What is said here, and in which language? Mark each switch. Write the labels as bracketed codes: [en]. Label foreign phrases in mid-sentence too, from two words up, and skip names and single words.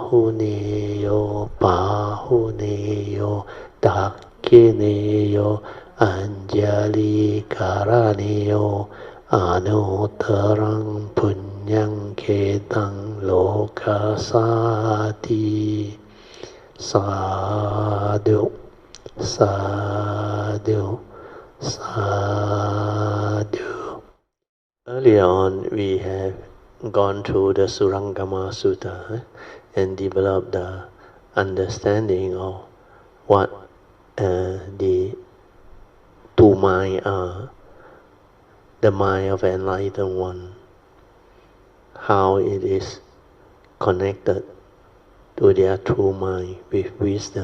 [pi] Ahuneyo pahuneyo dakhineyo Anjali Karaniyo Anutarang Punyang Ketang Lokasati. Sadhu, sadhu, sadhu. [en] Earlier on, we have gone through the Surangama Sutra and developed the understanding of what the two minds are. The mind of enlightened one, how it is connected to their true mind with wisdom.